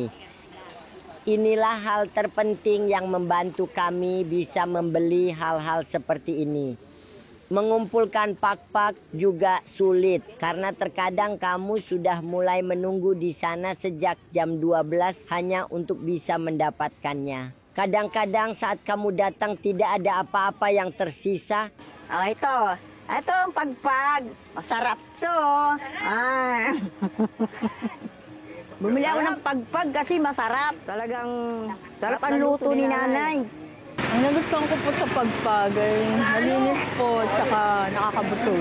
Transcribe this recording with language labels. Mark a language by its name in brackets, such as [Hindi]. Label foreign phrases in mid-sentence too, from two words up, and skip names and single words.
[Indonesian] Inilah hal terpenting yang membantu kami bisa membeli hal-hal seperti ini. Mengumpulkan pak-pak juga sulit karena terkadang kamu sudah mulai menunggu di sana sejak jam 12 hanya untuk bisa mendapatkannya. Kadang-kadang saat kamu datang tidak ada apa-apa yang tersisa. [Filipino] Oh, ito ang pagpag. Masarap to. Ah. Bumili ako ng pagpag kasi masarap. Talagang sarap ang luto ni nanay. Ang nagustuhan ko po sa pagpag ay malinis po at saka nakakabusog.